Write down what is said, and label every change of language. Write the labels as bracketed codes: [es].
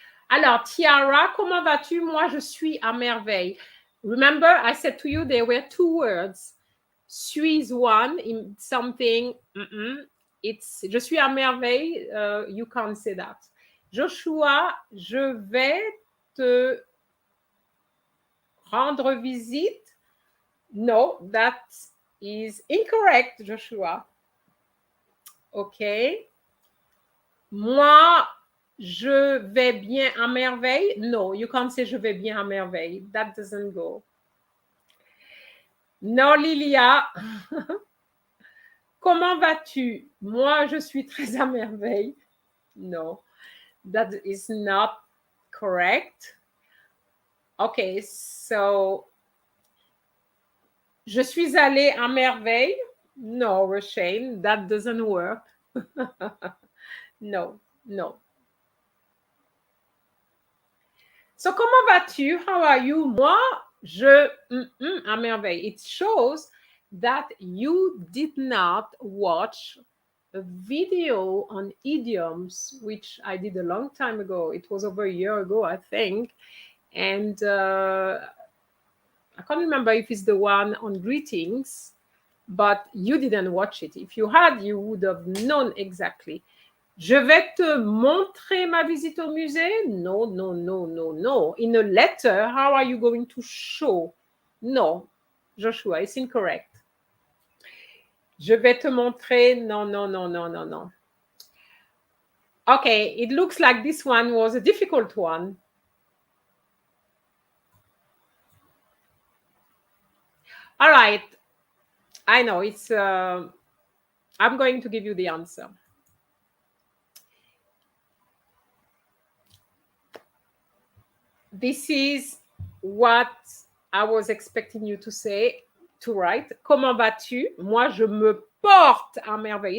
[fr] Alors, Tiara, comment vas-tu? Moi, je suis à merveille. [en] Remember, I said to you there were two words. Suis is one in something. It's [fr] je suis à merveille. [en] You can't say that. [fr] Joshua, je vais te rendre visite. [en] No, that is incorrect, Joshua. Okay. [fr] Moi, je vais bien à merveille. [en] No, you can't say [fr] je vais bien à merveille. [en] That doesn't go. No, [fr] Lilia. Comment vas-tu? Moi, je suis très à merveille. [en] No, that is not correct. Okay, so [fr] je suis allée à merveille. [en] No, Rochelle, that doesn't work. No. [fr] So, comment vas-tu? [en] How are you? [fr] Moi, je à merveille. [en] It shows that you did not watch a video on idioms, which I did a long time ago. It was over a year ago, I think. And I can't remember if it's the one on greetings, but you didn't watch it. If you had, you would have known exactly. [fr] Je vais te montrer ma visite au musée? [en] No. In a letter, how are you going to show? No, Joshua, it's incorrect. [fr] Je vais te montrer. [en] No. Okay, it looks like this one was a difficult one. All right. I know it's, I'm going to give you the answer. This is what I was expecting you to say, to write. [fr] Comment vas-tu? Moi, je me porte à merveille.